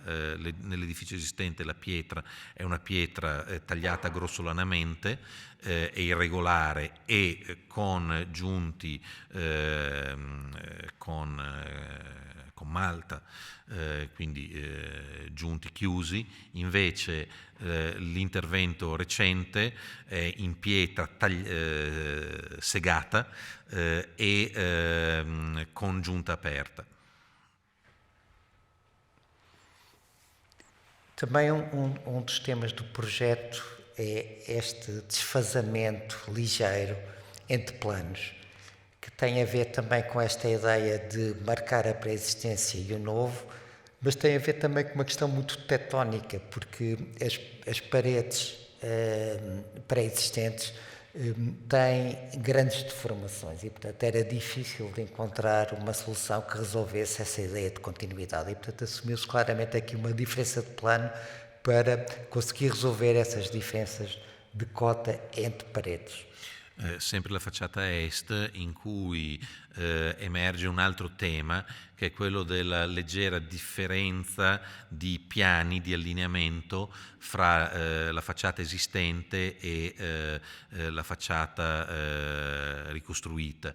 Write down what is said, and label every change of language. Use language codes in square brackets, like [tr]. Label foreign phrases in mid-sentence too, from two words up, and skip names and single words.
[it] Nell'edificio esistente la pietra è una pietra tagliata grossolanamente e irregolare e con giunti con malta, quindi giunti chiusi. Invece l'intervento recente è in pietra segata e con giunta aperta. [pt] Também dos temas do projeto é este desfazamento ligeiro entre planos, que tem a ver também com esta ideia de marcar a pré-existência e o novo, mas tem a ver também com uma questão muito tectónica, porque as paredes pré-existentes têm grandes deformações e, portanto, era difícil de encontrar uma solução que resolvesse essa ideia de continuidade e, portanto, assumiu-se claramente aqui uma diferença de plano para conseguir resolver essas diferenças de cota entre paredes. [it] Sempre la facciata est, in cui emerge un altro tema, che è quello della leggera differenza di piani di allineamento fra la facciata esistente e la facciata ricostruita.